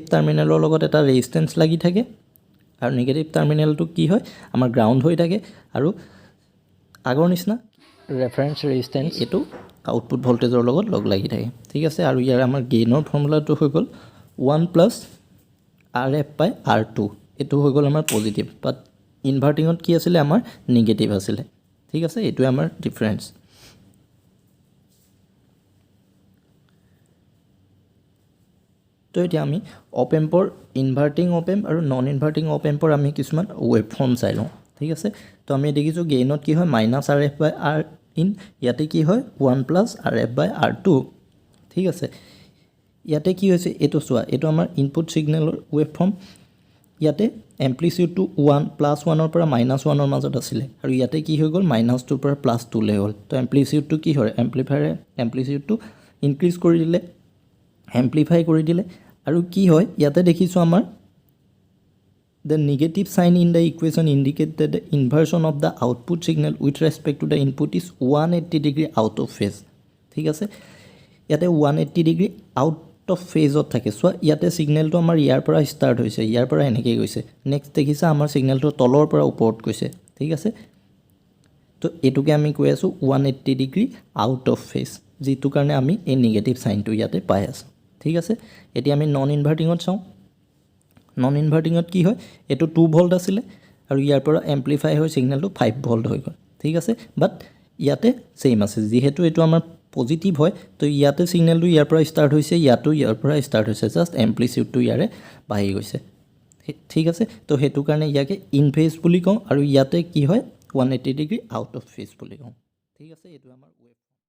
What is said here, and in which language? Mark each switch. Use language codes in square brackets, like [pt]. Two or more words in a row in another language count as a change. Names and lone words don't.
[as] টাৰ্মিনেলৰ লগত এটা ৰেজিষ্টেন্স লাগি থাকে আৰু [en] negative terminal [as] কি হয় আমাৰ গ্ৰাউণ্ড হৈ থাকে আৰু আগৰ নিচিনা [en] reference resistance [as] এটো [en] output voltage [as] লগত লগ লাগি থাকে ঠিক আছে আৰু ইয়াৰ আমাৰ গেইনৰ ফৰ্মুলাটো হৈ গ'ল 1+RF/R2 এটো হৈ গ'ল আমাৰ পজিটিভ বাট ইনভাৰ্টিঙত কি আছিলে আমাৰ নিগেটিভ আছিলে ঠিক আছে এটো আমাৰ ডিফাৰেন্স তো এতিয়া আমি [en] op amp inverting op amp [as] আৰু [en] non inverting op amp [as] আমি কিছুমান [en] wave form [as] চাই লওঁ ঠিক আছে তো আমি দেখিছোঁ গেইনত কি হয় -RF/R ইন ইয়াতে কি হয় 1+RF/R2 ঠিক আছে ইয়াতে কি হৈছে এটো চোৱা এটো আমাৰ [en] input signal wave form [as] ইয়াতে এম্প্লিটিউডটো 1+1 ৰ পৰা -1 ৰ মাজত আছিল আৰু ইয়াতে কি হৈ গ'ল -2 ৰ পৰা +2 লৈ গ'ল তো এম্প্লিটিউডটো কি হয় এম্প্লিফায়াৰে এম্প্লিটিউডটো ইনক্ৰিজ কৰি দিলে এম্প্লিফাই কৰি দিলে আৰু কি হয় ইয়াতে দেখিছোঁ আমাৰ [en] the negative sign in the equation indicates that the inversion of the output signal with respect to the input is 180 degree out of phase [as] ঠিক আছে ইয়াতে [en] 180 degree out of phase [as] ত থাকে সো ইয়াতে সিগন্যালটো আমাৰ ইয়াৰ পৰা স্টাৰ্ট হৈছে ইয়াৰ পৰা এনেকৈ গৈছে নেক্সট দেখিছা আমাৰ সিগন্যালটো তলৰ পৰা ওপৰত গৈছে ঠিক আছে তো এটুকে আমি কৈ আছো [en] 180 degree out of phase [as] যিটো কাৰণে আমি এই নেগেটিভ সাইনটো ইয়াতে পাই আছো ঠিক আছে এতিয়া আমি নন ইনভাৰ্টিঙত চাওঁ নন ইনভাৰ্টিঙত কি হয় এটো 2 ভোল্ট আছিল আৰু ইয়াৰ পৰা এম্প্লিফাই হৈ সিগন্যালটো 5 ভোল্ট হৈ গ'ল ঠিক আছে বাট ইয়াতে সেম আছে যেহেতু এটো আমাৰ পজিটিভ হয় তো ইয়াতে সিগন্যালটো ইয়াৰ পৰা স্টাৰ্ট হৈছে ইয়াতো ইয়াৰ পৰা স্টাৰ্ট হৈছে জাস্ট এম্প্লিটিউডটো ইয়াৰে বাঢ়ি গৈছে ঠিক আছে তো হেতু কাৰণে ইয়াকে [en] in phase [as] বুলি কওঁ আৰু ইয়াতে কি হয় [en] 180 degree out of phase [as] বুলি কওঁ ঠিক আছে এটো আমাৰ ৱেভ